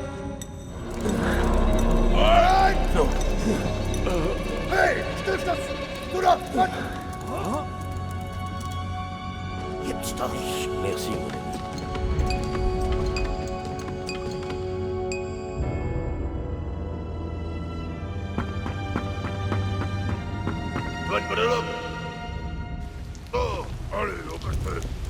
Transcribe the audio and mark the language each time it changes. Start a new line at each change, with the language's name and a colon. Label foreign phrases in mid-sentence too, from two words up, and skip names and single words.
German: Hey, Stift, du da! Gibt's doch nicht.
French: Merci, mon ami.
English: Put it up.
French: Oh, allez, on casse.